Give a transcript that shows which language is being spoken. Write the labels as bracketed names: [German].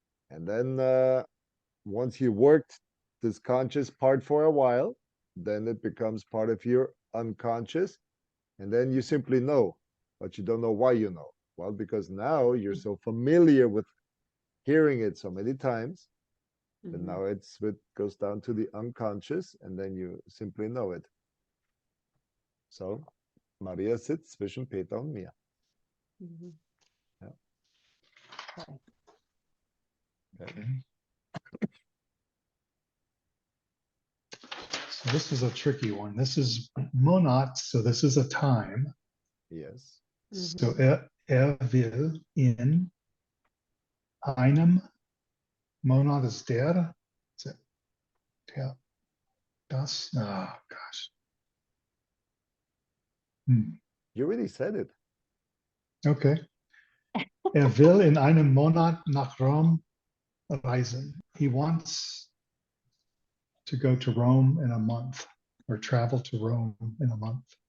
[English] And then once you worked this conscious part for a while, then it becomes part of your unconscious. And then you simply know, but you don't know why you know. Well, because now you're so familiar with hearing it so many times, that Mhm. now it goes down to the unconscious, and then you simply know it. [German] So, Maria sitzt zwischen Peter und mir. [English] Mhm. Yeah. Okay. Okay. So this is a tricky one. This is monat, so this is a time. Yes. So Mhm. [German] will in einem Monat ist der. [English] Is it der, das? Oh, gosh. You already said it. Okay. [German] Will in einem Monat nach Rom reisen. [English] He wants to go to Rome in a month or travel to Rome in a month.